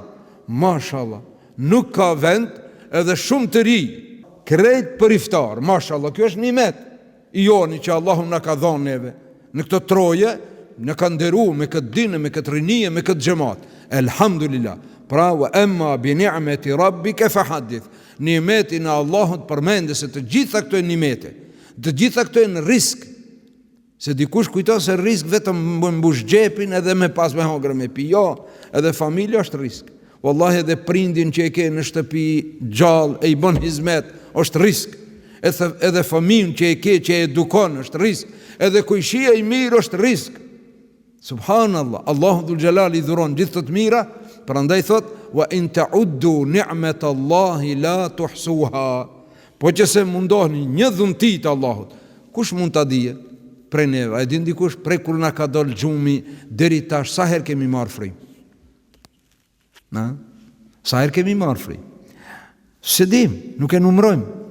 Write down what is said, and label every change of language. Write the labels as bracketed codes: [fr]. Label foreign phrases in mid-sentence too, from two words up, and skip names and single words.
[sq] Mashallah, nuk ka vend edhe shumë të ri krejt për iftar. Mashallah, kjo është nimet i joni që Allahu na ka dhënë neve. Në këtë troje në ka nderuar me këtë dinë, me këtë rinije, me këtë xhamat. Elhamdulillah. Pra, [ar] وأما بنعمة ربك فحدث. [sq] Nimetin e Allahut përmende se të gjitha këto janë nimete. Të gjitha këto janë risk. Se dikush kujton se risk vetëm mbush xhepin edhe me pas me hongër me pi. Jo, edhe familja është risk. Wallahi edhe prindin që e ke në shtëpi gjallë e i bën hizmet është risk. Edhe fëmijën që e ke që e edukon është risk. Edhe kujshia i mirë është risk. Subhanallah, Allahu [ar] ذو الجلال [sq] i dhuron gjithë të mira. Prandaj thot, [ar] وإن تعدوا نعمة الله لا تحصوها. [sq] Po që se mundohni një dhunti të Allahut, kush mund ta dije? Prej neve, a e din dikush prej kur na ka dal gjumi deri tash sa herë kemi marr fry? Na? Sa herë kemi marr fry? Se dim, nuk e numrojmë.